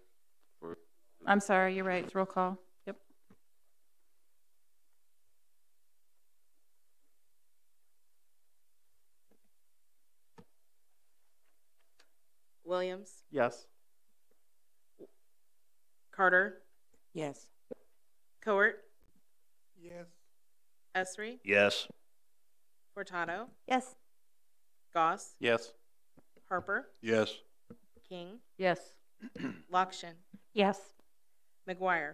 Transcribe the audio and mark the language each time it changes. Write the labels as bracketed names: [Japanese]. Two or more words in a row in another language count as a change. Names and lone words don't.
[English] I'm sorry, you're right. It's roll call. Yep. Williams, Yes. Carter, Yes. Coert, Yes. Esri, Yes. Furtado, Yes. Yes. Goss, Yes. Harper, Yes. King, Yes. Lokshin, Yes. McGuire,